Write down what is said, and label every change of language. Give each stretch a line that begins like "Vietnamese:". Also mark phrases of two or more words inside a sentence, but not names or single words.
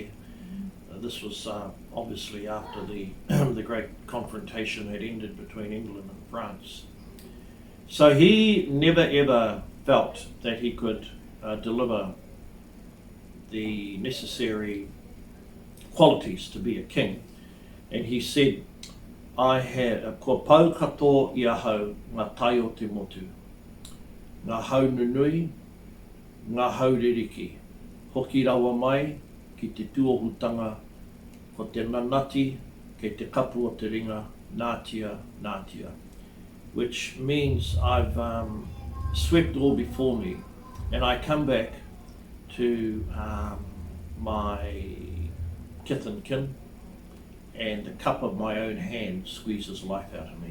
English: This was obviously after the, the great confrontation had ended between England and France. So he never ever felt that he could deliver the necessary qualities to be a king. And he said, I had
Māori: ko pau katoa I ahau ngā tai o te motu, ngā hau nunui, ngā hau ririki, hoki rawa mai ki te tuohutanga, ko te nanati, ke te kapu o te ringa, nātia,
English: which means I've swept all before me, and I come back to my kith and kin, and the cup of my own hand squeezes life out of me.